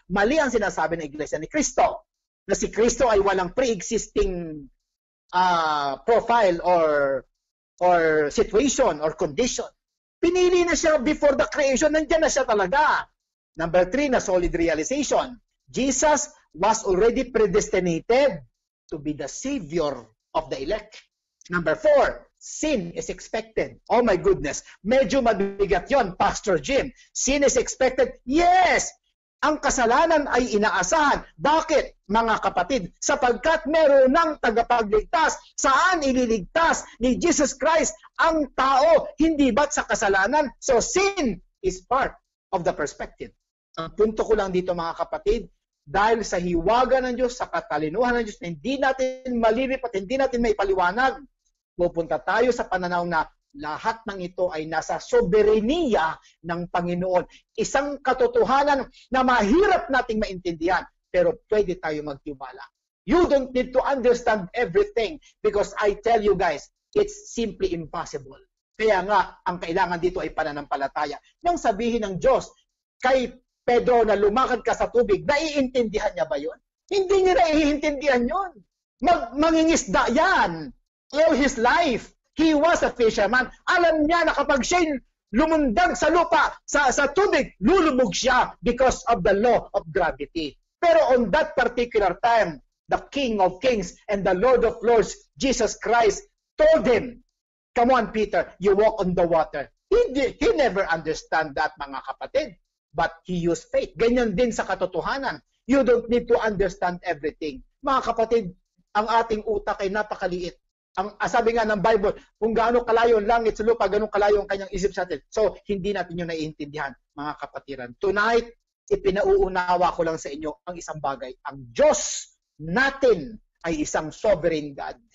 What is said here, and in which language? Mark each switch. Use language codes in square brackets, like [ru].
[tl] Mali ang sinasabi ng Iglesia ni Kristo. Na si Kristo ay walang [en] pre-existing profile or situation or condition. [tl] Pinili na siya [en] before the creation. [tl] Nandiyan na siya talaga. Number 3 na solid realization. [en] Jesus was already predestinated to be the Savior of the elect. Number 4, sin is expected. Oh my goodness, [tl] medyo mabigat yon, [en] Pastor Jim. Sin is expected? Yes! [tl] Ang kasalanan ay inaasahan. Bakit, mga kapatid? Sapagkat meron ng tagapagligtas. Saan ililigtas ni Jesus Christ ang tao? Hindi ba't sa kasalanan? [en] So sin is part of the perspective. [tl] Ang punto ko lang dito, mga kapatid, dahil sa hiwaga ng Diyos, sa katalinuhan ng Diyos, hindi natin malilip at hindi natin maipaliwanag, pupunta tayo sa pananaw na lahat ng ito ay nasa soberenya ng Panginoon. Isang katotohanan na mahirap nating maintindihan, pero pwede tayo magtiwala. [en] You don't need to understand everything because I tell you guys, it's simply impossible. [tl] Kaya nga, ang kailangan dito ay pananampalataya. Nang sabihin ng Diyos kay Pedro na lumakad ka sa tubig, naiintindihan niya ba yun? Hindi niya naiintindihan yun. Mangingisda yan. [en] All his life, he was a fisherman. [tl] Alam niya na kapag siya lumundag sa lupa, sa tubig, lulubog siya [en] because of the law of gravity. Pero on that particular time, the King of Kings and the Lord of Lords, Jesus Christ, told him, come on, Peter, you walk on the water. He never understand that, [tl] mga kapatid. [en] But he used faith. [tl] Ganyan din sa katotohanan. [en] You don't need to understand everything. [tl] Mga kapatid, ang ating utak ay napakaliit. Sabi nga ng Bible, kung gaano kalayo ang langit sa lupa, gaano kalayo ang kanyang isip sa atin. So, hindi natin yun naiintindihan, mga kapatiran. Tonight, ipinauunawa ko lang sa inyo ang isang bagay. Ang Diyos natin ay isang sovereign God.